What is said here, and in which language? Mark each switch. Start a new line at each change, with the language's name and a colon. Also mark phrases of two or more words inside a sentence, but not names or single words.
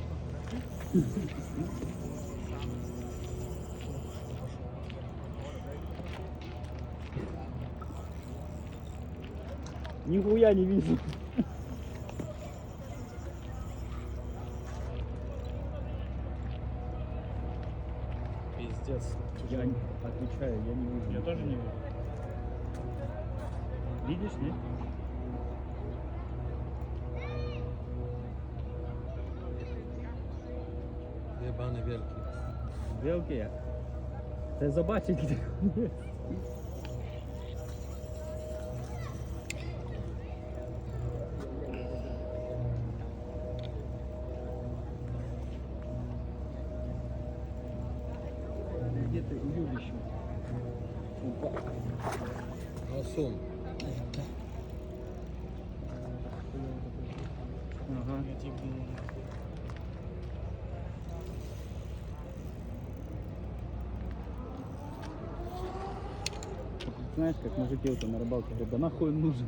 Russian: Нихуя не вижу. Пиздец. Я отвечаю, я не вижу. Я тоже не вижу. Видишь, нет?
Polish: Jebany wielki. Wielkie. Chcę zobaczyć, gdzie on jest. Gdzie ty, Juliś? Asum.
Russian: Ага. Знаешь, как мужики вот на рыбалке говорят, да нахуй он нужен?